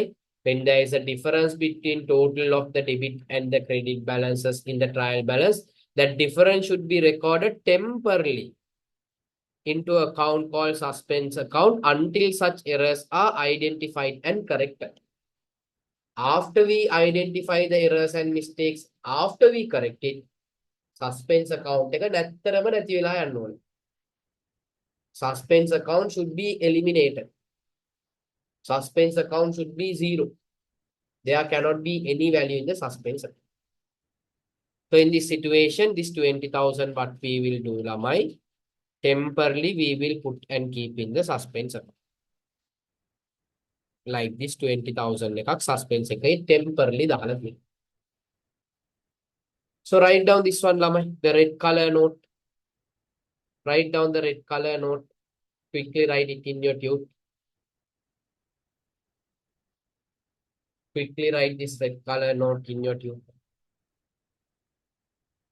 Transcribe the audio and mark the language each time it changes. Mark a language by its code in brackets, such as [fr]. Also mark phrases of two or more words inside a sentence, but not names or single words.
[en] When there is a difference between total of the debit and the credit balances in the trial balance, that difference should be recorded temporarily into account called suspense account until such errors are identified and corrected. After we identify the errors and mistakes, after we correct it, suspense account [si] එක නැත්තරම නැති වෙලා යන්න ඕනේ. [en] Suspense account should be eliminated. Suspense account should be 0. There cannot be any value in the suspense account. So in this situation, this 20,000, what we will do, Lamai, temporarily we will put and keep in the suspense account. Like this [si] 20,000 එකක් suspense එකේ temporarily දාලා තියෙනවා. [en] So write down this one, Lamai, the red color note. Write down the red color note. Quickly write it in your tube. Quickly write this red color note in your tube.